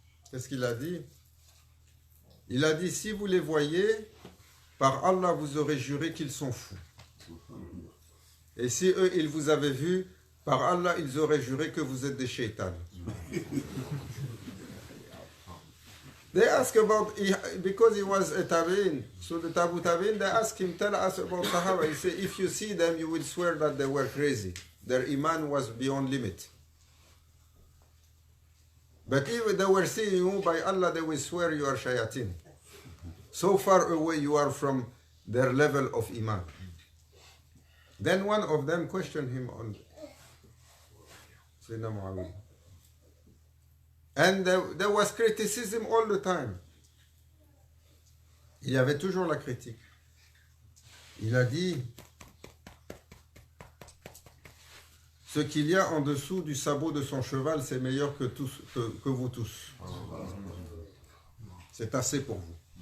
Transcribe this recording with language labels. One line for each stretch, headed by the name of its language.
French: Qu'est-ce qu'il a dit? Il a dit, si vous les voyez, par Allah, vous aurez juré qu'ils sont fous. Et si eux, ils vous avaient vu, par Allah, ils auraient juré que vous êtes des shaitans.
English: They asked about, because he was a tabi'in, so the tabu tabi'in, they asked him, tell us about Sahaba. He said, if you see them, you will swear that they were crazy. Their iman was beyond limit. But if they were seeing you, by Allah, they will swear you are shayateen. So far away you are from their level of iman. Then one of them questioned him on Sayyidina Muawiyah. And there was criticism all the time.
French: Il y avait toujours la critique. Il a dit, ce qu'il y a en dessous du sabot de son cheval, c'est meilleur que vous tous. C'est assez pour vous.